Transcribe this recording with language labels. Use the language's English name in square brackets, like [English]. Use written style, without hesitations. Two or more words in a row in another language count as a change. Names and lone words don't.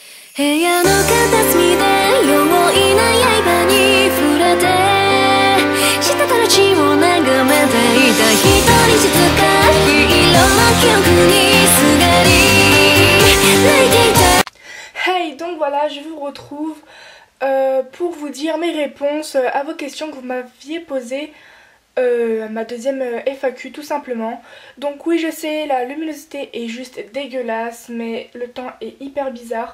[Japanese] 部屋の片隅で容易な刃に触れて下から血を眺めていた一人静かヒーローの記憶にすがり泣いていた。 [French] Hey, donc voilà, je vous retrouve pour vous dire mes réponses à vos questions que vous m'aviez posées à ma deuxième FAQ tout simplement. Donc oui, je sais, la luminosité est juste dégueulasse, mais le temps est hyper bizarre.